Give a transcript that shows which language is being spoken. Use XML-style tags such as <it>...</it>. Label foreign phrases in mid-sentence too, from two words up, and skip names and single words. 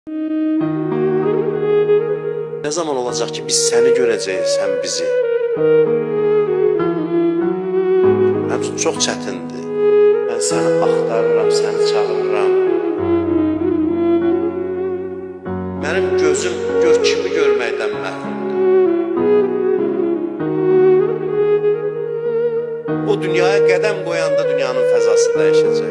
<tr>Ne zaman olacak ki biz seni göreceğiz, sen bizi?</tr> <az>Mənim üçün çox çətindir. Mən səni axtarıram, səni çağırıram. Mənim gözüm gör kimi görməkdən məhrumdur. O dünyaya qədəm qoyanda dünyanın fəzası dəyişəcək.</az>